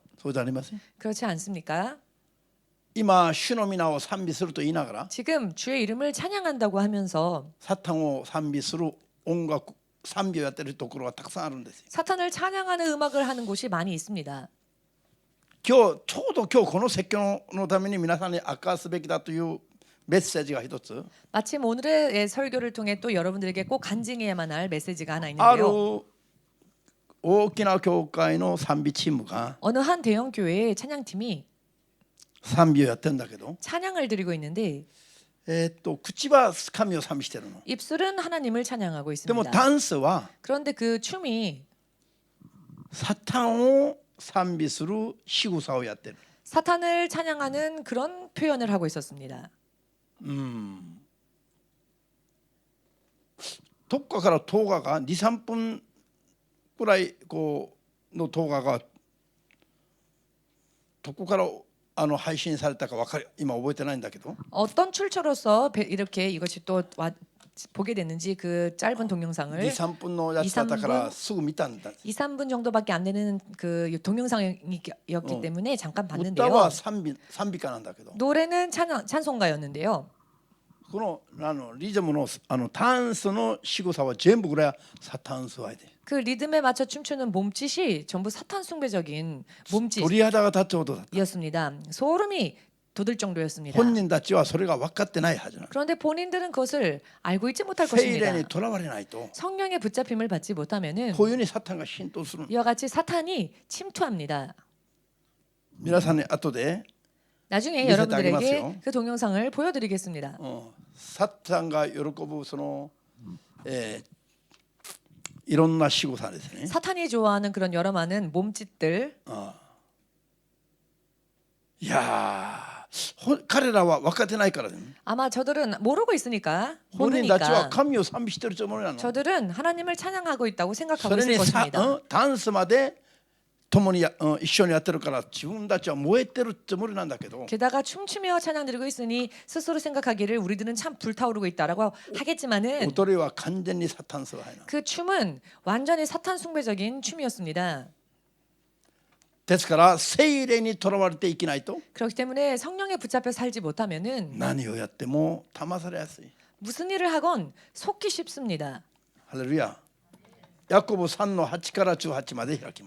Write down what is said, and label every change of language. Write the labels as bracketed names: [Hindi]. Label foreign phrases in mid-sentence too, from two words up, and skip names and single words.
[Japanese] そうじゃありません。 [Korean] 그렇지 않습니까? [Japanese] 今主の皆を賛美すると言いながら [Korean] 지금 주의 이름을 찬양한다고 하면서 [Japanese] サタンを賛美する音楽賛美をやってるところがたくさんあるんですよ。 [Korean] 사탄을 찬양하는 음악을 하는 곳이 많이 있습니다. [Japanese] 今日ちょうど今日この説教のために皆さんに明かすべきだというメッセージが一つ [Korean] 마침 오늘의 설교를 통해 또 여러분들에게 꼭 간증해야만 할 메시지가 하나 [Japanese] ある [Korean] 있는데요. [Japanese] 大きな教会の賛美チームが [Korean] 어느 한 대형 교회의 찬양팀이 [Japanese] 賛美をやってるんだけど [Korean] 찬양을 드리고 있는데 [Japanese] 口は神を賛美してるの。 [Korean] 입술은 하나님을 찬양하고 [Japanese] でも [Korean] 있습니다. [Japanese] ダンスは [Korean] 그런데 그 춤이 [Japanese] サタンを賛美する仕草をやってる。 [Korean] 사탄을 찬양하는 그런 표현을 하고 있었습니다. [Japanese] どっかから動画が2、3分くらいこうの動画がどこから配信されたか今覚えてないんだけど [Korean] 어떤 출처로서 이렇게 이것이 또 보게 됐는지 그 짧은 동영상을 [Japanese] 2、3 分のやつだったからすぐ見たんだ。 [Korean] 2, 3분 정도밖에 안 되는 그 동영상이었기 때문에 잠깐 [Japanese] 歌 [Korean] 봤는데요. [Japanese] は賛美歌なんだけど [Korean] 노래는 찬송가였는데요. [Japanese] このリズムのダンスの仕草は全部これはサタンスワイで [Korean] 그 리듬에 맞춰 춤추는 몸짓이 전부 사탄 숭배적인 [Japanese] 鳥肌が立つほどだった。 [Korean] 몸짓이었습니다. 소름이 돋을 정도였습니다. [Japanese] 本人たちはそれが分かってないはずなの。 [Korean] 그런데 본인들은 그것을 알고 있지 못할 [Japanese] 聖霊 [Korean] 것입니다. [Japanese] にとらわれないと [Korean] 성령의 붙잡힘을 받지 못하면은 [Japanese] こういうふうにサタンが浸透するの。 [Korean] 이와 같이 사탄이 침투합니다. [Japanese] 皆さんに後で [Korean] 나중에 [Japanese] 見せて [Korean] 여러분들에게 [Japanese] あげますよ。 [Korean] 그 동영상을 보여드리겠습니다. [Japanese] サタンが喜ぶいろんな仕草ですね。 [Korean] 사탄이 좋아하는 그런 여러 많은 몸짓들. [Japanese] いや彼らは分かってないからね。 [Korean] 아마 저들은 모르고 있으니까 [Japanese] 本人たちは [Korean] 모르니까 [Japanese] 神を賛美してるつもりなの。 [Korean] 저들은 하나님을 찬양하고 있다고 [Japanese] そ [Korean] 생각하고 [Japanese] れ [Korean] 있을 [Japanese] に [Korean] 것입니다. [Japanese] ダンスまで共に一緒にやってるから自分たちは燃えてるつもりなんだけど [Korean] 게다가 춤추며 찬양드리고 있으니 스스로 생각하기를 우리들은 참 불타오르고 있다라고 하겠지만은 [Japanese] 踊りは完全にサタンスワイな。 [Korean] 그 춤은 완전히 사탄 숭배적인 춤이었습니다. [Japanese] ですから聖霊にとらわれていけないと [Korean] 그렇기 때문에 성령에 붙잡혀 살지 못하면은 [Japanese] 何をやっても騙されやすい。 [Korean] 무슨 일을 하건 속기 쉽습니다. [Japanese] ハレルヤ。ヤコブ3の8から18まで開きます。